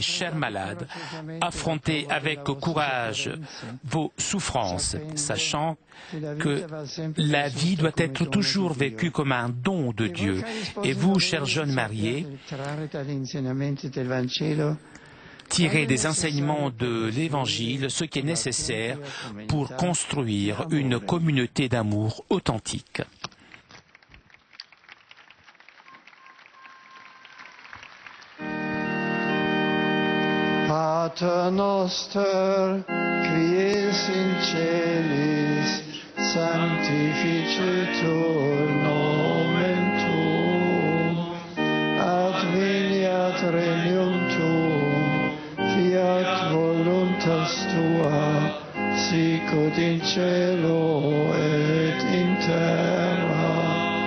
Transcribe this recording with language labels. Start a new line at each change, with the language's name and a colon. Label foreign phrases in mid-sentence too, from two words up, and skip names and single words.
French: Chers malades, affrontez avec courage vos souffrances, sachant que la vie doit être toujours vécue comme un don de Dieu. Et vous, chers jeunes mariés, tirez des enseignements de l'Évangile ce qui est nécessaire pour construire une communauté d'amour authentique.
Latin: Pater noster, qui es in celis, sanctificetur nomen tuum, adveniat regnum tuum, fiat voluntas tua, sicut in cielo et in terra.